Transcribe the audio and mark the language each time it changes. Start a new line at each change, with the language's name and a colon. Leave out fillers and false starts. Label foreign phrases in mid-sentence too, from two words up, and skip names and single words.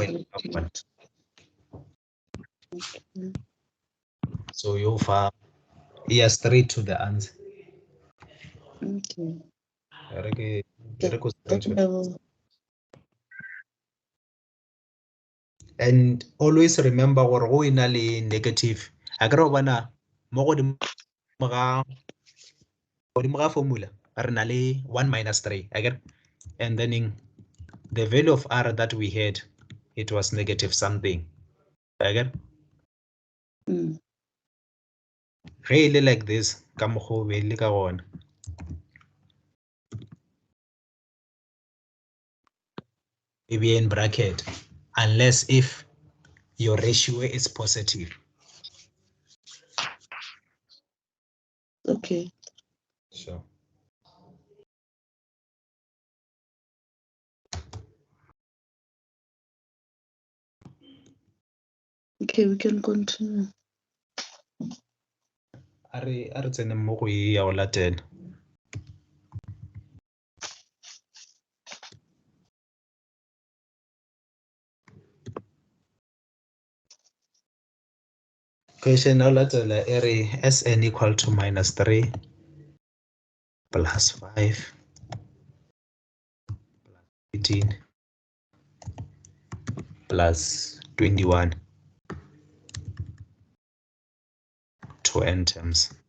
English: So you far straight to the answer. Okay. And always remember
Tswana: gore go ina le negative a kere bona mo godimo ga formula re na le 1 minus 3
English: again, and then the value of r that we had, it was negative something again. Really like this
Tswana: ka mokgwa o beile ka gona.
English: E be in bracket unless if your ratio is positive. Okay. Sure. Okay, we can continue.
Tswana: A re tsene mo go e ya go latela.
English: Question now
Tswana: latela e re
English: Sn equal to minus 3 plus 5 18 plus 21 to n terms.